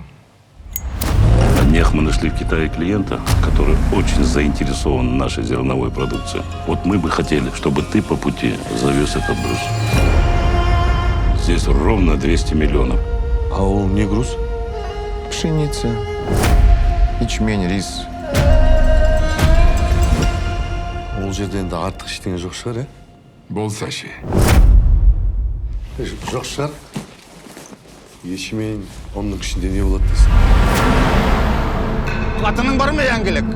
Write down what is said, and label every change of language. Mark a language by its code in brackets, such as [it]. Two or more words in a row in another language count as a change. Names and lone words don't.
[ru] На днях мы нашли в Китае клиента, который очень заинтересован в нашей зерновой продукции. Вот мы бы хотели, чтобы ты по пути завез этот груз. Здесь ровно 200 миллионов. А он не груз? Пшеница, ячмень, рис. [kk] Ол жерде енді артық ештеңе жоқ шығар, Болса ше. Жоқ шығар. Ешімен оның ішінде не болады дейсің? Қатының бар ма яңгілік?